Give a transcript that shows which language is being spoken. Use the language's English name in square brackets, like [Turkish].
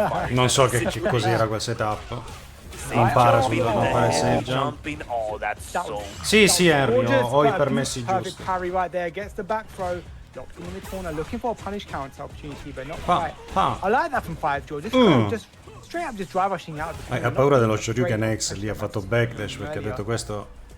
[Italian] Non so che cos'era quel setup. Non pare non pare seggia. Sì, sì, Henry, ho i permessi giusti. [English] Parry right there, gets the back throw, locked in the corner, looking for a punish counter opportunity, but not quite. I like that from 5 draw. Just straight up, just drive rushing out. [Italian] Ha paura dello Shoryuken X, lì ha fatto backdash perché ha detto questo.